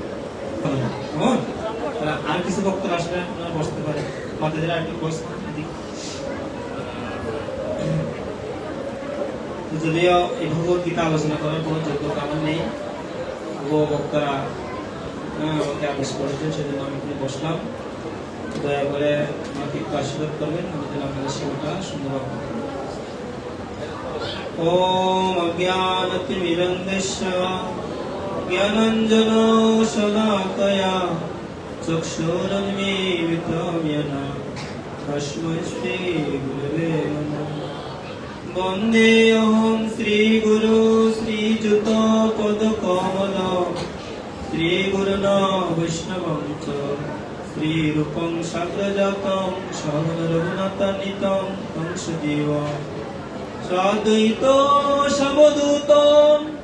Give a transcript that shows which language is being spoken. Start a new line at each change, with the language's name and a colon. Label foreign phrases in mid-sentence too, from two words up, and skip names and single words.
Bangla: আর কিছু বক্তব্য আসলে আপনারা বসতে পারেন, আমাদের আর একটু যদিও এই ভগবত গীতা আলোচনা করার কোনো যোগ্যতা আমার নেই, বক্তারা আমাকে আদেশ করেছেন, সেজন্য আমি এখানে বসলাম। দয়া করে আমাকে একটু আশীর্বাদ করবেন, আমি যেন আপনাদের সেবাটা সুন্দরভাবে
Sanskrit: ओम अज्ञानतिमिरन्धस्य ज्ञानाञ्जनो शलाकया चक्षुरुन्मीलितं येन तस्मै श्रीगुरवे नमः। वन्देऽहं श्रीगुरु श्रीयुतपदकमलं श्रीगुरुन् वैष्णवं च श्रीरूपं साग्रजातं सहगणरघुनाथान्वितं तं सजीवम् साद्वैतो समदूतं